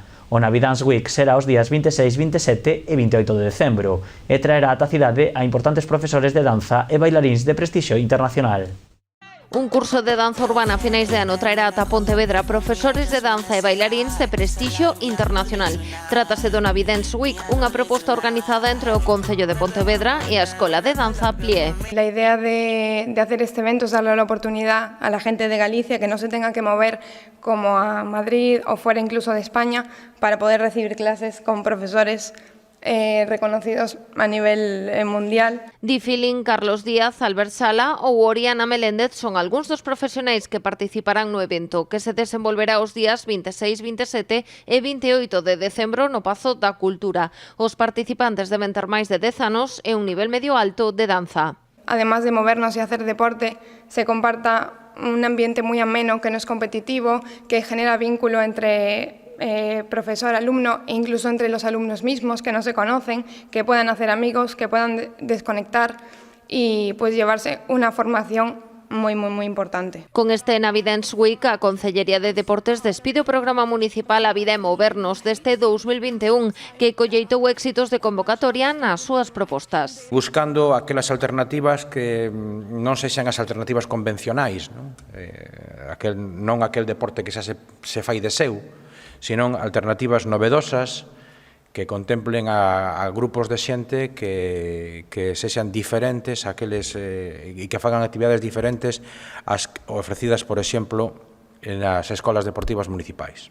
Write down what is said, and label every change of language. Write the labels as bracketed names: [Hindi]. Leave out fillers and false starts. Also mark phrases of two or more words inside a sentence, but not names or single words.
[Galician] O Navidance Week será os días 26, 27 e 28 de decembro e traerá ata a cidade a importantes profesores de danza e bailaríns de prestixio internacional. Un curso de danza urbana a finais de ano traerá ata Pontevedra profesores de danza e bailaríns de prestixio internacional. Trátase do Navidance Week, unha proposta organizada entre o Concello de Pontevedra e a Escola de Danza Plié. [Spanish] La idea de hacer este evento es darle la oportunidad a la gente de Galicia que no se tenga que mover como a Madrid o fuera incluso de España para poder recibir clases con profesores reconocidos a nivel mundial. [Galician] Di Feeling, Carlos Díaz, Albert Sala ou Oriana Meléndez son algúns dos profesionais que participarán no evento, que se desenvolverá os días 26, 27 e 28 de decembro no Pazo da Cultura. Os participantes deben ter máis de 10 anos e un nivel medio alto de danza. [Spanish] Además de movernos y hacer deporte, se comparta un ambiente muy ameno, que no es competitivo, que genera vínculo entre profesor-alumno e incluso entre los alumnos mismos que no se conocen, que puedan hacer amigos, que puedan desconectar y pues llevarse una formación moi importante. [Galician] Con este Navidance Week, a Concellería de Deportes despide o programa municipal A Vida é Movernos deste 2021, que colleitou éxitos de convocatoria nas súas propostas. Buscando aquelas alternativas que non sexan as alternativas convencionais, non aquel deporte que xa se fai de seu, senón alternativas novedosas que contemplen a grupos de xente que sexan diferentes aqueles e que fagan actividades diferentes as ofrecidas, por exemplo, nas escolas deportivas municipais.